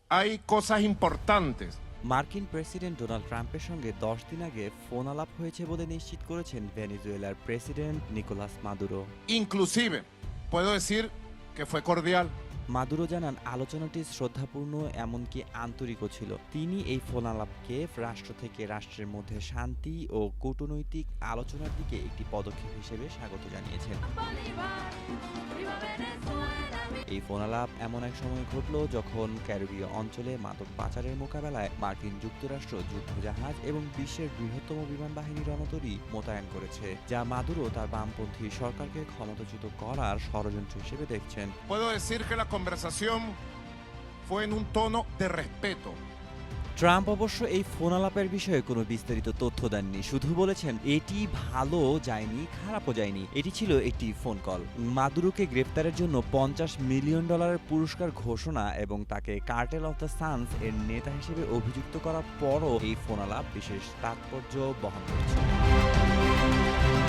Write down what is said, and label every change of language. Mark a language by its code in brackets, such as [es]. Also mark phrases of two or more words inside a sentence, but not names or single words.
[es] hay cosas importantes. [bn] মার্কিন প্রেসিডেন্ট ডোনাল্ড ট্রাম্পের সঙ্গে 10 দিন আগে ফোন আলাপ হয়েছে বলে নিশ্চিত করেছেন ভেনেজুয়েলার প্রেসিডেন্ট নিকোলাস মাদুরো। [es] Inclusive, puedo decir que fue cordial. [bn] মাদুরো জানান আলোচনাটি শ্রদ্ধাপূর্ণ এমনকি আন্তরিকও ছিল। তিনি এই ফোন আলাপকে রাষ্ট্র থেকে রাষ্ট্রের মধ্যে শান্তি ও কূটনৈতিক আলোচনার দিকে একটি পদক্ষেপ হিসেবে স্বাগত জানিয়েছেন। এই ফোন আলাপ এমন এক সময় ঘটল যখন ক্যারিবীয় অঞ্চলে মাদক পাচারের মোকাবেলায় মার্কিন যুক্তরাষ্ট্র যুদ্ধজাহাজ এবং বিশ্বের বৃহত্তম বিমান বাহিনী রণতরী মোতায়েন করেছে, যা মাদুরো তার বামপন্থী সরকারকে ক্ষমতাচ্যুত করার ষড়যন্ত্র হিসেবে দেখছেন। [es] Puedo decir que la conversación fue en un tono de respeto. [bn] ট্রাম্প অবশ্য এই ফোন আলাপের বিষয়ে কোনো বিস্তারিত তথ্য দেননি, শুধু বলেছেন এটি ভালো যায়নি, খারাপও যায়নি, এটি ছিল একটি ফোন কল। মাদুরোকে গ্রেপ্তারের জন্য $50 মিলিয়ন পুরস্কার ঘোষণা এবং তাকে কার্টেল অফ দ্য সানস এর নেতা হিসেবে অভিযুক্ত করার পরও এই ফোন আলাপ বিশেষ তাৎপর্য বহন করছে।